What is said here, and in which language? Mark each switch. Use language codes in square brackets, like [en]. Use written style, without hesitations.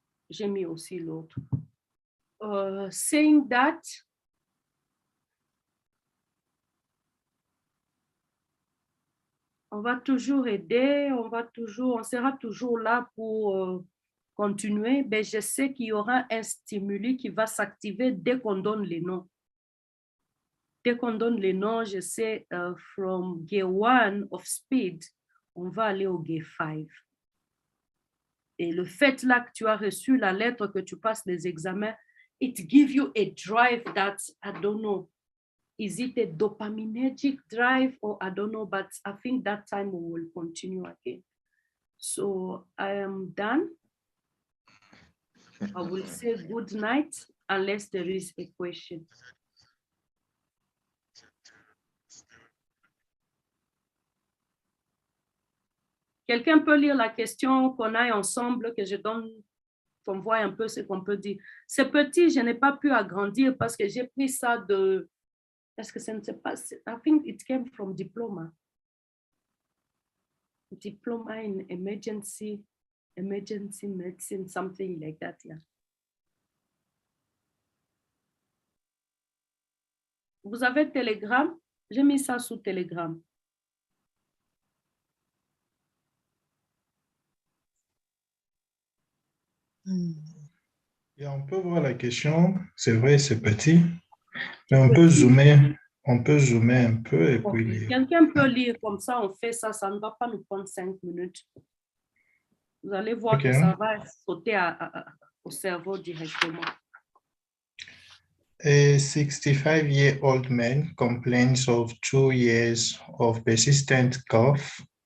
[fr] J'ai mis aussi l'autre. [en] Saying that, [fr] on va toujours aider, on sera toujours là pour continuer, mais je sais qu'il y aura un stimuli qui va s'activer dès qu'on donne les noms. Dès qu'on donne les noms, je sais, [en] from gear 1 of speed, [fr] on va aller au gear 5. Et le fait là que tu as reçu la lettre, que tu passes les examens, [en] it gives you a drive that, I don't know, is it a dopaminergic drive or I don't know, but I think that time we will continue again. So I am done. I will say good night unless there is a question. [fr] Quelqu'un peut lire la question qu'on a ensemble, que je donne, qu'on voit un peu ce qu'on peut dire. C'est petit, je n'ai pas pu agrandir parce que j'ai pris ça de... Est-ce que ça ne sait pas? [en] I think it came from diploma. Diploma in emergency medicine, something like that, yeah. [fr] Vous avez Telegram? J'ai mis ça sous Telegram. Et on peut voir la question, c'est vrai, c'est petit, mais on peut zoomer un peu et puis lire. Quelqu'un peut lire comme ça, on fait ça, ça ne va pas nous prendre 5 minutes. Vous allez voir que ça va sauter au cerveau directement. [en] A 65-year-old man complains of 2 years of persistent cough.